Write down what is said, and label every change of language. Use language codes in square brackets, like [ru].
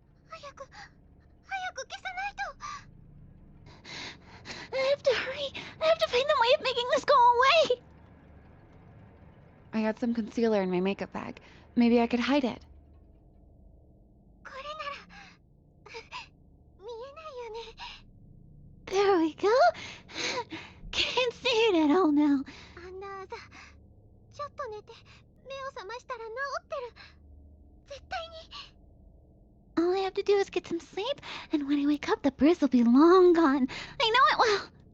[ja] 早く消さないと [en] I have to hurry. I have to find the way of making this go away. I had some concealer in my makeup bag. Maybe I could hide it. [ja] これなら見えないよね [en] There we go. Can't see it at all now. [ja] あんなあざちょっと寝て目を覚ましたら治ってる絶対に [en] All I have to do is get some sleep, and when I wake up, the bruise will be long gone. I know it will.